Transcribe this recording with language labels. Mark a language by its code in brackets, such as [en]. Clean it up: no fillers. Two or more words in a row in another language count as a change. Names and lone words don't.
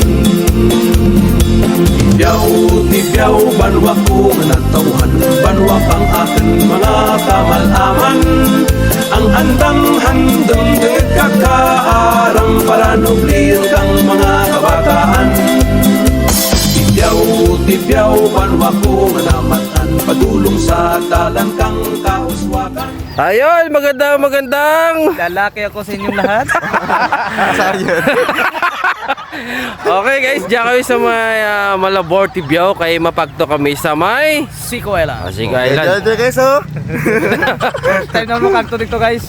[krj] Tipyaw, banwa ko manatawhan, banwa kang akin mga kamalaman. Ang andang handeng dengit kakaaram, para nubliyan kang mga kabataan. Tipyaw, banwa ko manamatan, padulong sa dalan kang kauswagan. [tl] Ayun, magandang Lalaki ako sa inyong lahat. [en] Okay guys, [tl] diyan kami sa may Malabor, Tibiao. Kaya mapagto kami sa may Sico Island. Sico Island. guys, oh. Tayo na makagto dito guys.